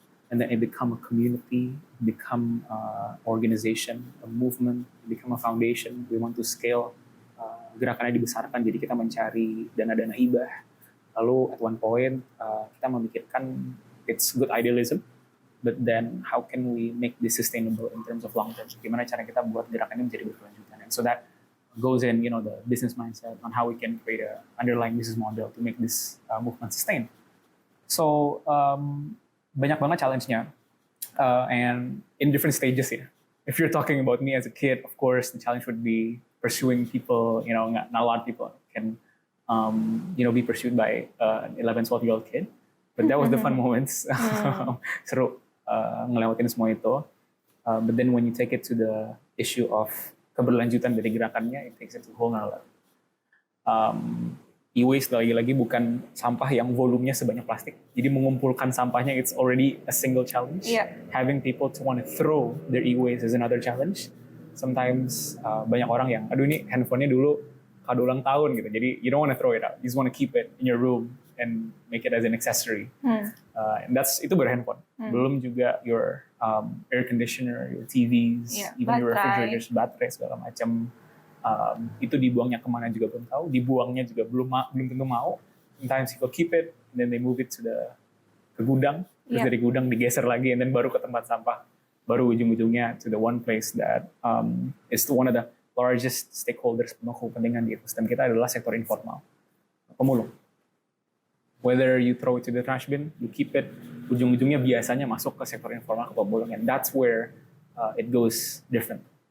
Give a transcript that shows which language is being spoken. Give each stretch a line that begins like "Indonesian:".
English: And then it become a community, become organization, a movement, become a foundation. We want to scale.
Indonesian: Gerakannya dibesarkan, jadi kita mencari dana-dana hibah. Lalu
English: at one point,
Indonesian: kita memikirkan
English: it's good idealism, but then how can we make this sustainable in terms of long term?
Indonesian: Gimana cara kita buat gerakan ini menjadi berkelanjutan?
English: And so that goes in, the business mindset on how we can create a underlying business model to make this movement sustain. So
Indonesian: banyak banget challenge-nya,
English: and in different stages ya. If you're talking about me as a kid, of course, the challenge would be pursuing people, not a lot of people can, be pursued by an 11, 12-year-old kid. But that was the fun moments.
Indonesian: Seru ngelewatin semua itu.
English: But then when you take it to the issue of
Indonesian: keberlanjutan dari gerakannya,
English: it takes it to a whole nother level.
Indonesian: E-waste lagi-lagi bukan sampah yang volumenya sebanyak plastik. Jadi mengumpulkan sampahnya,
English: it's already a single challenge. Yeah. Having people to want to throw their e-waste is another challenge. Sometimes
Indonesian: banyak orang yang, aduh ini handphonenya dulu kado ulang tahun gitu. Jadi
English: you don't want to throw it out. You just want to keep it in your room and make it as an accessory. And
Indonesian: itu baru handphone. Belum juga
English: your air conditioner, your TVs, even your refrigerators,
Indonesian: baterai segala macam. Itu dibuangnya kemana juga belum tahu. Dibuangnya juga belum tentu mau.
English: Sometimes people keep it, and then they move it
Indonesian: ke gudang. Terus dari gudang digeser lagi,
English: and then
Indonesian: baru ke tempat sampah. Baru ujung-ujungnya
English: to the one place that is one of the largest stakeholders
Indonesian: pemangku kepentingan di ekosistem kita adalah sektor informal, pemulung.
English: Whether you throw it to the trash bin, you keep it,
Indonesian: ujung-ujungnya biasanya masuk ke sektor informal, ke pemulung,
English: and that's where it goes different.